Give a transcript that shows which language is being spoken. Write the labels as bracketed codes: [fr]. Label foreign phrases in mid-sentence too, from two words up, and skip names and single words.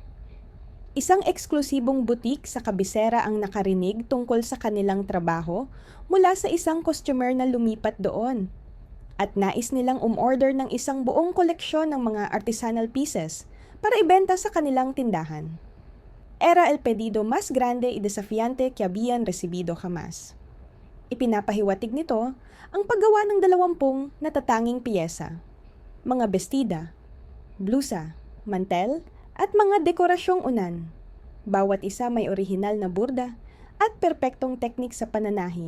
[tl] Isang eksklusibong butik sa kabisera ang nakarinig tungkol sa kanilang trabaho mula sa isang customer na lumipat doon. At nais nilang umorder ng isang buong koleksyon ng mga [en] artisanal pieces [tl] para ibenta sa kanilang tindahan. [es] Era el pedido más grande y desafiante que habían recibido jamás. [tl] Ipinapahiwatig nito ang paggawa ng 20 natatanging piyesa, mga bestida, blusa, mantel, at mga dekorasyong unan. Bawat isa may orihinal na burda at perpektong teknik sa pananahi.